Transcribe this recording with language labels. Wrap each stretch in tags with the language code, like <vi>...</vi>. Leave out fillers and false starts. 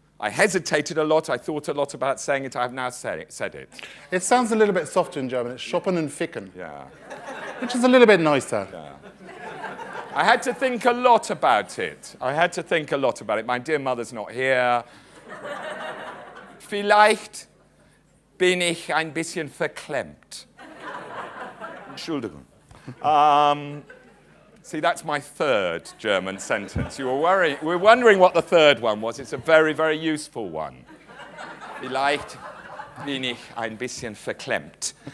<en>I hesitated a lot. I thought a lot about saying it. I have now said it. It sounds a little bit softer in German. It's Shoppen and Ficken. Yeah. Which is a little bit nicer. Yeah. I had to think a lot about it. My dear mother's not here.</en> <de>Vielleicht bin ich ein bisschen verklemmt. Entschuldigung.</de> <en>See, that's my third German sentence. You were wondering what the third one was. It's a very, very useful one.</en> <de>Vielleicht bin ich ein bisschen verklemmt.</de>